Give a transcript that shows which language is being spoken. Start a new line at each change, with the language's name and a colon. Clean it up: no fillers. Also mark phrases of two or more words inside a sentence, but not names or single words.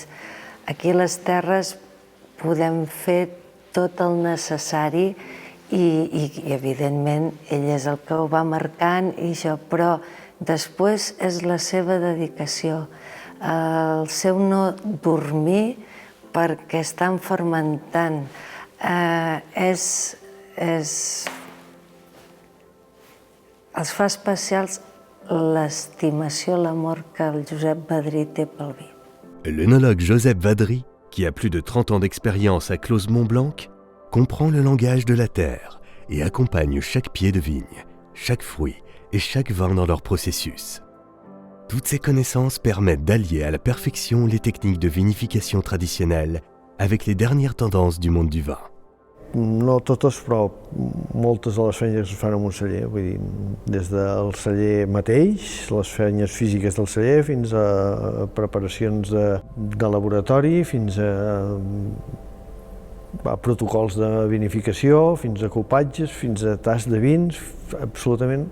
Catalan: Aquí a les terres podem fer tot el necessari i evidentment ell és el que ho va marcant i això, però després és la seva dedicació, el seu no dormir perquè estan fermentant. Els fa especials l'estimació, l'amor que el Josep Badrí té pel vi.
French: L'œnologue Joseph Vadry, qui a plus de 30 ans d'expérience à Clos Montblanc, comprend le langage de la terre et accompagne chaque pied de vigne, chaque fruit et chaque vin dans leur processus. Toutes ces connaissances permettent d'allier à la perfection les techniques de vinification traditionnelles avec les dernières tendances du monde du vin.
Catalan: No totes, però moltes de les feines es fan en un celler, vull dir, des del celler mateix, les feines físiques del celler, fins a preparacions de laboratori, fins a protocols de vinificació, fins a copatges, fins a tas de vins, absolutament.